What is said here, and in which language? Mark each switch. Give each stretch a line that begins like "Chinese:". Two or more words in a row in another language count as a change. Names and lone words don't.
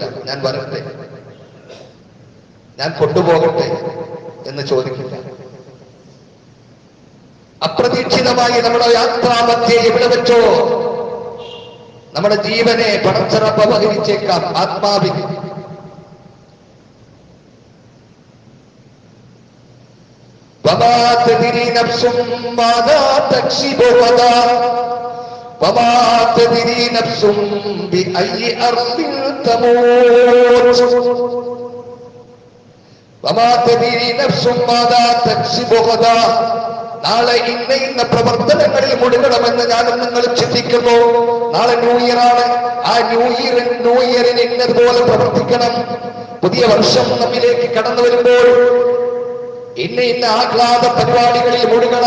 Malayalam: ഞാൻ വരട്ടെ, ഞാൻ കൊണ്ടുപോകട്ടെ എന്ന് ചോദിക്കില്ല. അപ്രതീക്ഷിതമായി നമ്മുടെ യാത്രാമധ്യേ എവിടെ വെച്ചോ നമ്മുടെ ജീവനെ പടച്ചറപ്പ് അപഹരിച്ചേക്കാം.
Arabic: ആത്മാവിന് وما تدري نفس ماذا تكسب غدا وما تدري نفس بأي أرض تموت وما تدري نفس ماذا تكسب غدا.
Malayalam: നാളെ ഇന്ന പ്രവർത്തനങ്ങളിൽ മുഴുകണമെന്ന് ഞാനും നിങ്ങളും ചിന്തിക്കുന്നു. നാളെ
English: new year
Malayalam: ആണ്. ആ
English: new year
Malayalam: ഇന്നതുപോലെ പ്രവർത്തിക്കണം. പുതിയ വർഷം നമ്മിലേക്ക് കടന്നു വരുമ്പോൾ ഇന്ന ആഹ്ലാദ പരിപാടികളിൽ മുഴുകണം.